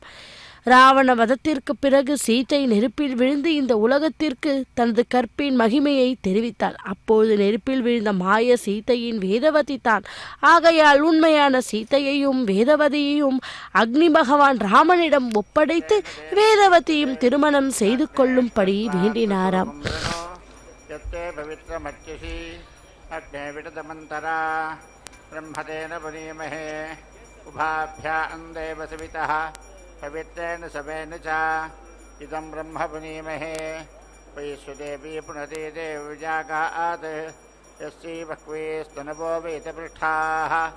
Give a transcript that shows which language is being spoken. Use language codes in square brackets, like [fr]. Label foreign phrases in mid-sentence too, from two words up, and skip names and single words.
[ta] ராவண வதத்திற்கு பிறகு சீதை நெருப்பில் விழுந்து இந்த உலகத்திற்கு தனது கற்பின் மகிமையை தெரிவித்தாள். அப்போது நெருப்பில் விழுந்த மாய சீதையின் வேதவதி தான். ஆகையால் உண்மையான சீதையையும் வேதவதியையும் அக்னி பகவான் ராமனிடம் ஒப்படைத்து வேதவதியும் திருமணம் செய்து கொள்ளும்படி வேண்டினாராம். [sa] पवित्रेण सवेन च इदं ब्रह्म पुनीमहे वैश्वदेवी पुनते देवजागात् यस्यै बह्वे स्तनवो वेदपृष्ठाः